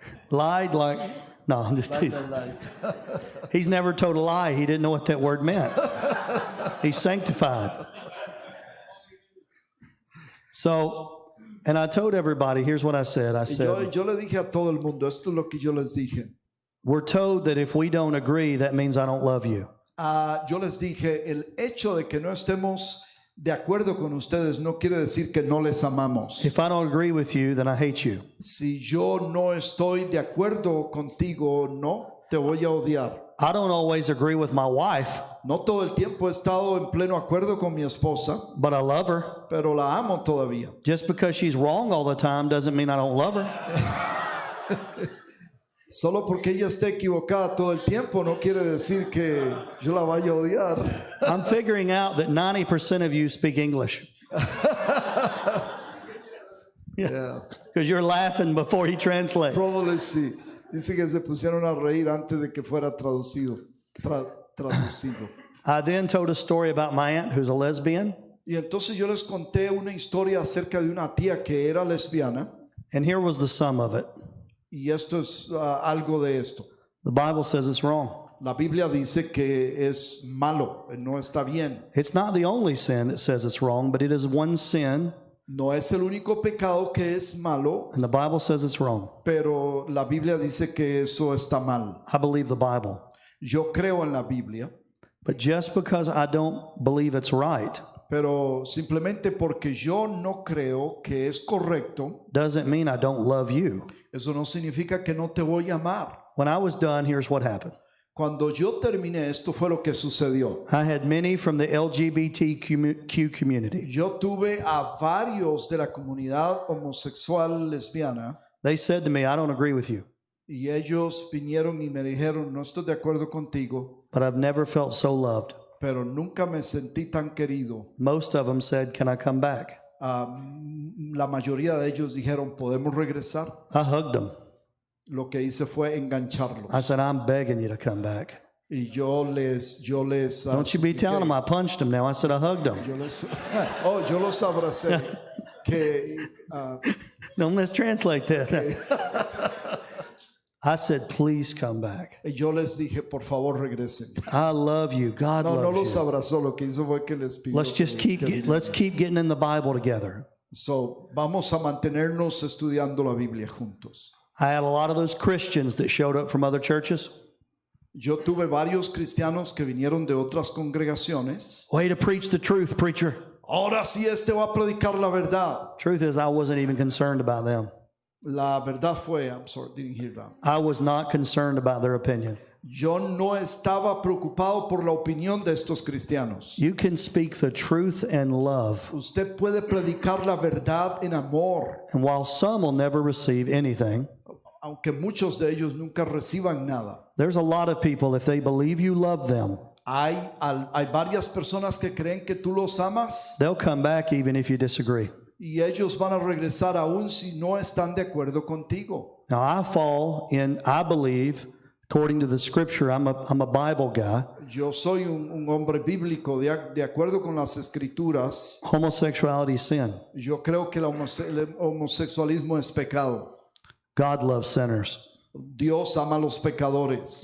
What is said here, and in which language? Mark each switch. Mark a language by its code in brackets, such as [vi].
[en] Lied like, no, I'm just teasing. He's never told a lie. He didn't know what that word meant. He's sanctified. So, and I told everybody, here's what I said. I said, [es] Yo le dije a todo el mundo, esto es lo que yo les dije. [en] we're told that if we don't agree, that means I don't love you. [es] Yo les dije, el hecho de que no estemos de acuerdo con ustedes no quiere decir que no les amamos. [en] If I don't agree with you, then I hate you. [es] Si yo no estoy de acuerdo contigo, no, te voy a odiar. [en] I don't always agree with my wife, [es] No todo el tiempo he estado en pleno acuerdo con mi esposa, [en] but I love her. [es] pero la amo todavía. [en] Just because she's wrong all the time doesn't mean I don't love her. [es] Solo porque ella esté equivocada todo el tiempo no quiere decir que yo la vaya a odiar. [en] I'm figuring out that 90% of you speak English Yeah. because you're laughing before he translates. Probably sí. [es] Dice que se pusieron a reír antes de que fuera traducido. Traducido. [en] I then told a story about my aunt who's a lesbian, [es] Y entonces yo les conté una historia acerca de una tía que era lesbiana. [en] and here was the sum of it. [es] Y esto es algo de esto. [en] The Bible says it's wrong. [es] La Biblia dice que es malo, no está bien. [en] It's not the only sin that says it's wrong, but it is one sin, [es] No es el único pecado que es malo, [en] and the Bible says it's wrong. [es] pero la Biblia dice que eso está mal. [en] I believe the Bible. [es] Yo creo en la Biblia, [en] But just because I don't believe it's right [es] pero simplemente porque yo no creo que es correcto, [en] doesn't mean I don't love you. [es] eso no significa que no te voy a amar. [en] When I was done, here's what happened. [es] Cuando yo terminé, esto fue lo que sucedió. [en] I had many from the LGBTQ community. [es] Yo tuve a varios de la comunidad homosexual lesbiana [en] They said to me, I don't agree with you, [es] y ellos vinieron y me dijeron, no estoy de acuerdo contigo, [en] but I've never felt so loved. [es] pero nunca me sentí tan querido. [en] Most of them said, can I come back? [es] La mayoría de ellos dijeron, ¿podemos regresar? [en] I hugged them. [es] Lo que hice fue engancharlos. [en] I said, I'm begging you to come back. [es] Y yo les [en] Don't you be telling them I punched them now. I said I hugged them. [es] yo los abracé. Que, [en] Don't mistranslate that. I said, please come back. [es] yo les dije, por favor, regresen. [en] I love you. God [es] No [en] loves [es] los [en] you. [es] abrazó, lo que hizo fue que les pidió. [en] Let's just keep let's keep getting in the Bible together. [es] So, vamos a mantenernos estudiando la Biblia juntos. [en] I had a lot of those Christians that showed up from other churches. [es] Yo tuve varios cristianos que vinieron de otras congregaciones. [en] Way to preach the truth, preacher. [es] Ahora sí este va a predicar la verdad. [en] Truth is, I wasn't even concerned about them. [es] La verdad fue, [en] I'm sorry, didn't hear that. I was not concerned about their opinion. [es] Yo no estaba preocupado por la opinión de estos cristianos. [en] You can speak the truth and love. [es] Usted puede predicar la verdad en amor, [en] And while some will never receive anything, [es] aunque muchos de ellos nunca reciban nada. [en] there's a lot of people, if they believe you love them, [es] Hay varias personas que creen que tú los amas [en] they'll come back even if you disagree. [es] y ellos van a regresar aún si no están de acuerdo contigo. [en] Now, I believe, according to the scripture, I'm a Bible guy. [es] Yo soy un hombre bíblico de acuerdo con las escrituras. [en] Homosexuality is sin. [es] Yo creo que el homosexualismo es pecado. [en] God loves sinners. [es] Dios ama a los pecadores,